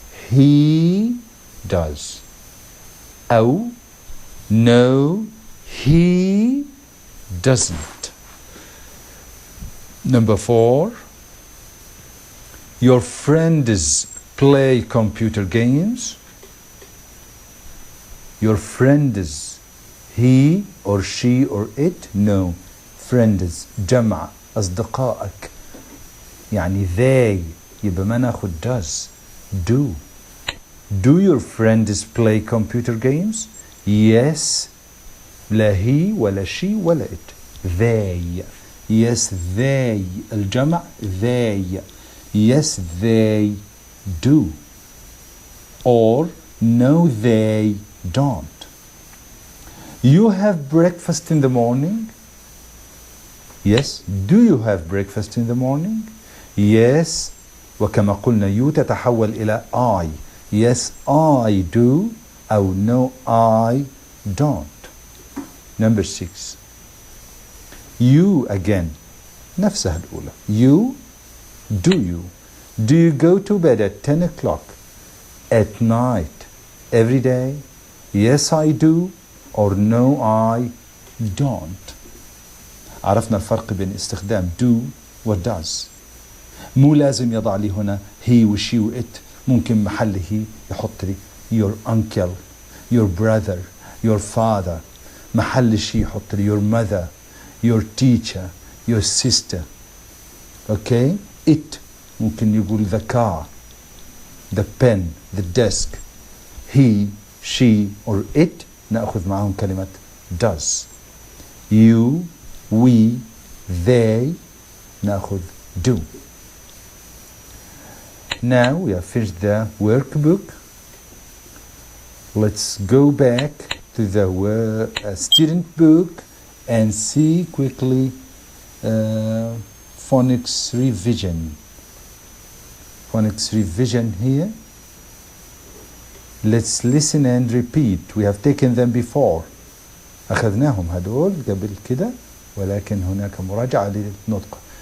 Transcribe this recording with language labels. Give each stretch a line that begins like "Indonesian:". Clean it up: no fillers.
English: He does. أو no, he doesn't. Number 4. Your friends play computer games. Your friends, he or she or it? No.
Arabic: Friends جمع أصدقائك. يعني they يبقى ما ناخد does.
English: Do. Do your friends play computer games? Yes.
Arabic: لا he ولا she ولا it.
English: They. Yes, they. الجمع they. Yes, they do. Or no, they don't. You have breakfast in the morning? Yes. Do you have breakfast in the morning? Yes.
Arabic: وكما قلنا you تتحول إلى I.
English: Yes, I do. أو no, I don't. Number 6. You again.
Arabic: نفسها الأولى.
English: You. Do you? Do you go to bed at 10 o'clock at night every day? Yes, I do. Or no, I don't.
Arabic: عرفنا الفرق بين استخدام do و does. مو لازم يضع لي هنا he و she و it. ممكن محله يحط لي
English: your uncle, your brother, your father.
Arabic: محل
English: she
Arabic: يحط لي
English: your mother, your teacher, your sister. Okay? It
Arabic: ممكن يقول
English: the car, the pen, the desk. He, she or it
Arabic: نأخذ معهم كلمة
English: does. You, we, they نأخذ do. Now we have finished the workbook. Let's go back to the student book and see quickly phonics revision. Phonics revision here. Let's listen and repeat. We have taken them before.
Arabic: أخذناهم هدول قبل كده ولكن هناك مراجعة للنطق.